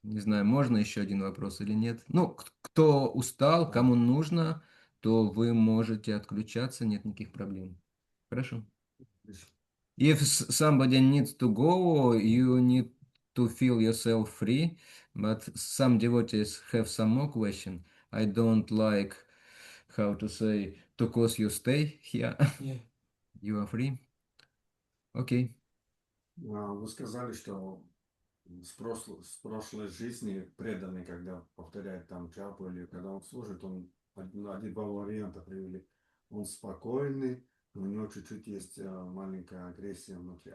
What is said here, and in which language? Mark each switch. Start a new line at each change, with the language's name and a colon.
Russian: Не знаю, можно еще один вопрос или нет. Ну, кто устал, кому нужно, то вы можете отключаться, нет никаких проблем. Хорошо.
English: If somebody needs to go, you need to feel yourself free. But some devotees have some more question. I don't like how to say, because you stay here, you are free.
Russian: Окей. Вы сказали, что с прошлой жизни преданный, когда повторяет там джапу или когда он служит, он один-два варианта привели. Он спокойный, у него чуть-чуть есть маленькая агрессия внутри.